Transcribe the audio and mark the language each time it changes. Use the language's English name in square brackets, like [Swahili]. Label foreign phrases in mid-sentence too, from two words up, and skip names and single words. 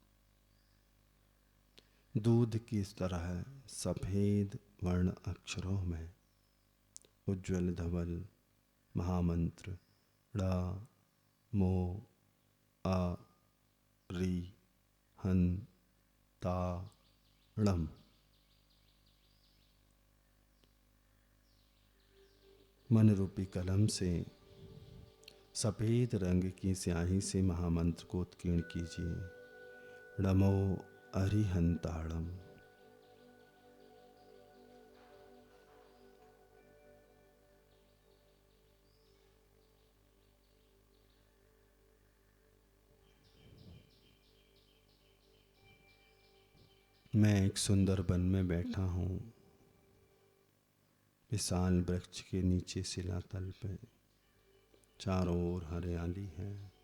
[Hindi] दूध की तरह सफेद वर्ण अक्षरों में उज्ज्वल धवल महामंत्र [Prakrit languages] ड़ा मो आ री हन ता णम [Hindi] मन रूपी कलम से सफ़ेद रंग की स्याही से महामंत्र को उत्कीर्ण कीजिए। [Prakrit languages] नमो अरिहंताणम। [Hindi] मैं एक सुंदर वन में बैठा हूँ, विशाल वृक्ष के नीचे शिलातल पे, चारों ओर हरियाली है,